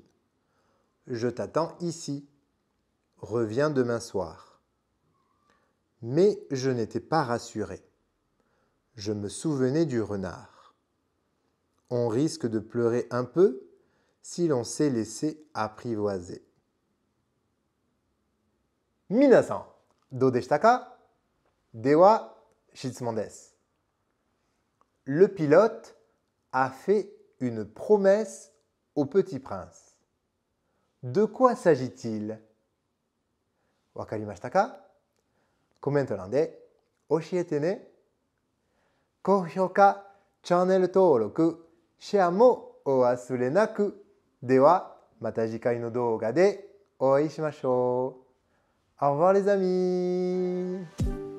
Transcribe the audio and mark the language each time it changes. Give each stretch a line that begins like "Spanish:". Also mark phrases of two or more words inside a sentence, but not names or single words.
French: Je t'attends ici. Reviens demain soir. Mais je n'étais pas rassuré. Je me souvenais du renard. On risque de pleurer un peu si l'on s'est laissé apprivoiser.
Japanese: 皆さん、どうでしたか？では、質問です。
French: Le pilote a fait une promesse au petit prince. De quoi s'agit-il?
Japanese: わかりましたか？コメント欄で教えてね。高評価、チャンネル登録、シェアもお忘れなく。では、また次回の動画でお会いしましょう。
French: Au revoir les amis!